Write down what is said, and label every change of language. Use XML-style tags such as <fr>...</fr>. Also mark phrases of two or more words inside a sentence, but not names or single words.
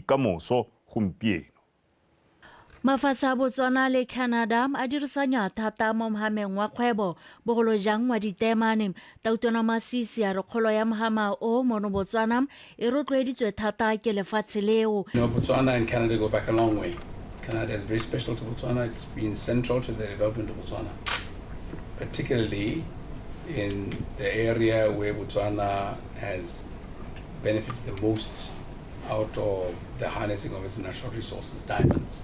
<tn>Mokgweetsi Masisi ka moso gompieno. Mafatshe a Botswana le Canada a dirisanya thata mo mohameng wa kgwebo bogolo jang wa ditemane. Tautona Masisi a re kgolo ya mohama o mono Botswana e rotloeditswe thata ke lefatshe leo.</tn> <en>Botswana and Canada go back a long way. Canada is very special to Botswana. It's been central to the development of Botswana, particularly in the area where Botswana has benefited the most out of the harnessing of its natural resources, diamonds.</en>